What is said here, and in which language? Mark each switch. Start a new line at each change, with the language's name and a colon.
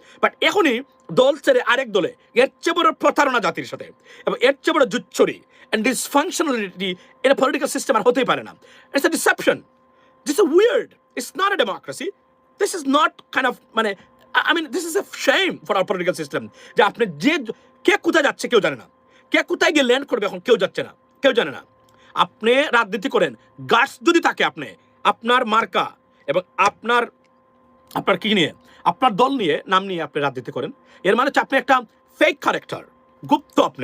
Bangla: But এখনই দল ছেড়ে আরেক দলে, এর চেয়ে বড় প্রতারণা জাতির সাথে এবং এর চেয়ে বড় জুচ্চুরি
English: and dysfunctionality in a political system
Bangla: আর হতেই পারে না।
English: It's a deception. This is weird. It's not a democracy. This is not kind of মানে I mean this is a shame for our political system.
Bangla: যে আপনি কে কোথায় যাচ্ছে কেউ জানে না, কে কোথায় গিয়ে ল্যান্ড করবে এখন কেউ যাচ্ছে না, কেউ জানে না। আপনি রাজনীতি করেন, গাছ যদি থাকে আপনি আপনার মার্কা এবং আপনার কি নিয়ে, আপনার দল নিয়ে, নাম নিয়ে আপনি রাজনীতি করেন, এর মানে হচ্ছে আপনি একটা ফেক ক্যারেক্টার, গুপ্ত।